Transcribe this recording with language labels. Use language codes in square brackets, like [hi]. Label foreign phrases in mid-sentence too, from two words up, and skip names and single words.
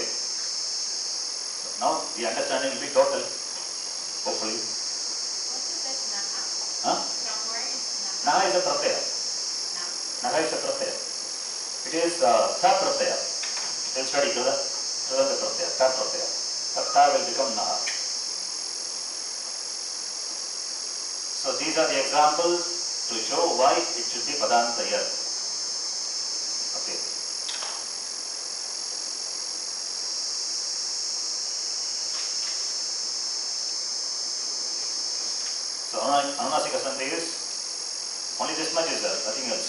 [en] So now the understanding will be total, hopefully. What is that naha? Huh? From where is naha? Naha is a pratyaya. Naha is a pratyaya. It is [sa] tha pratyaya. [en] You will study [sa] Krida pratyaya, tha pratyaya. [en] Tha will become naha. So these are the examples to show why it should be Padantayar. Okay. So [sa] Anunasika Sandhi [en] is only this much is there, nothing else.